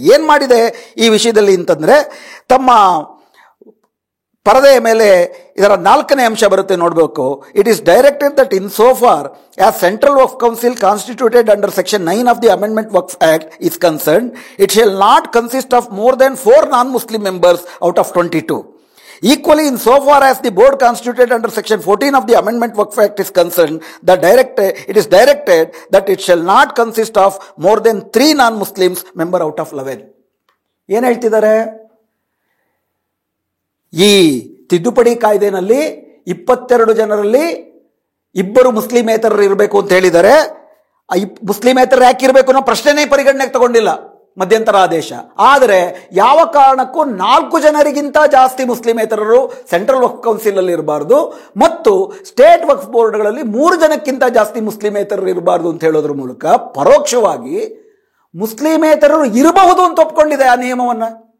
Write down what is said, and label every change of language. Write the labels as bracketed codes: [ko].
[kn] ಏನು ಮಾಡಿದೆ ಈ ವಿಷಯದಲ್ಲಿ ಅಂತಂದರೆ, ತಮ್ಮ ಪರದೆಯ ಮೇಲೆ ಇದರ 4ನೇ ಅಂಶ ಬರುತ್ತೆ, ನೋಡಬೇಕು. [en] It is directed that in so far as Central Waqf Council constituted under section 9 of the Amendment Waqf Act is concerned, it shall not consist of more than 4 non-Muslim members out of 22. Equally, in so far as the board constituted under section 14 of the Amendment Waqf Act is concerned, it is directed that it shall not consist of more than 3 non-Muslims member out of 11. [kn] ಏನು ಹೇಳ್ತಿದ್ದಾರೆ? ಈ ತಿದ್ದುಪಡಿ ಕಾಯ್ದೆನಲ್ಲಿ 22 ಜನರಲ್ಲಿ 2 ಮುಸ್ಲಿಮೇತರರು ಇರಬೇಕು ಅಂತ ಹೇಳಿದ್ದಾರೆ. ಮುಸ್ಲಿಮೇತರರು ಯಾಕಿರಬೇಕು ಅನ್ನೋ ಪ್ರಶ್ನೆನೇ ಪರಿಗಣನೆಗೆ ತಗೊಂಡಿಲ್ಲ ಮಧ್ಯಂತರ ಆದೇಶ. ಆದರೆ ಯಾವ ಕಾರಣಕ್ಕೂ 4 ಜನರಿಗಿಂತ ಜಾಸ್ತಿ ಮುಸ್ಲಿಮೇತರರು ಸೆಂಟ್ರಲ್ ವಕ್ಫ್ ಕೌನ್ಸಿಲ್ ಅಲ್ಲಿ ಇರಬಾರ್ದು ಮತ್ತು ಸ್ಟೇಟ್ ವಕ್ಫ್ ಬೋರ್ಡ್ಗಳಲ್ಲಿ 3 ಜನಕ್ಕಿಂತ ಜಾಸ್ತಿ ಮುಸ್ಲಿಮೇತರರು ಇರಬಾರ್ದು ಅಂತ ಹೇಳೋದ್ರ ಮೂಲಕ ಪರೋಕ್ಷವಾಗಿ ಮುಸ್ಲಿಮೇತರರು ಇರಬಹುದು ಅಂತ ಒಪ್ಕೊಂಡಿದೆ ಆ ನಿಯಮವನ್ನು.